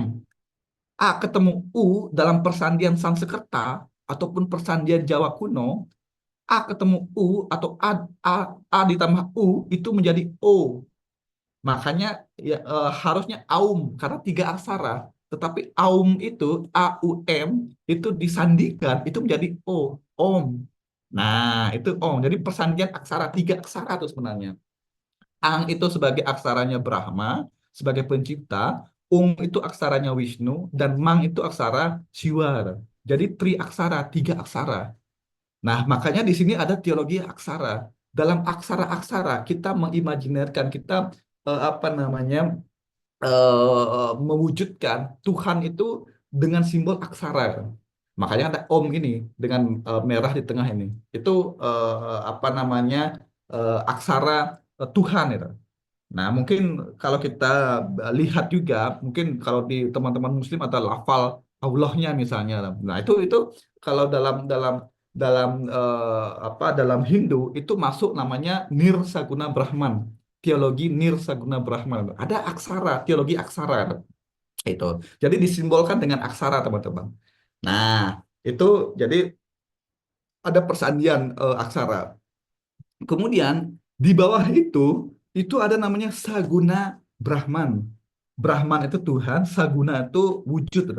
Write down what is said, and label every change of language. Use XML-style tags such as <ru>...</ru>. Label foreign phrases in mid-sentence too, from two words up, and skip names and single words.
<id>A ketemu U dalam persandian Sanskerta ataupun persandian Jawa kuno, A ketemu U atau A, A ditambah U itu menjadi O. Makanya ya, harusnya Aum karena tiga aksara. Tetapi Aum itu AUM itu disandingkan itu menjadi O, Om. Nah, itu Om. Jadi persandian aksara tiga aksara itu sebenarnya. Ang itu sebagai aksaranya Brahma, sebagai pencipta, itu aksaranya Wisnu, dan Mang itu aksara Siwa. Jadi tri aksara, tiga aksara. Nah, makanya di sini ada teologi aksara. Dalam aksara-aksara kita mengimajinasikan, kita apa namanya mewujudkan Tuhan itu dengan simbol aksara. Makanya ada Om ini dengan merah di tengah ini. Itu apa namanya aksara Tuhan itu. Nah, mungkin kalau kita lihat juga, mungkin kalau di teman-teman Muslim ada lafal Allahnya misalnya. Nah, itu kalau dalam dalam dalam apa dalam Hindu itu masuk namanya Nirsaguna Brahman, teologi Nirsaguna Brahman. Ada aksara, teologi aksara itu. Jadi disimbolkan dengan aksara, teman-teman. Nah, itu jadi ada persandian aksara. Kemudian di bawah itu Itu ada namanya Saguna Brahman. Brahman itu Tuhan, Saguna itu wujud, gitu.</id>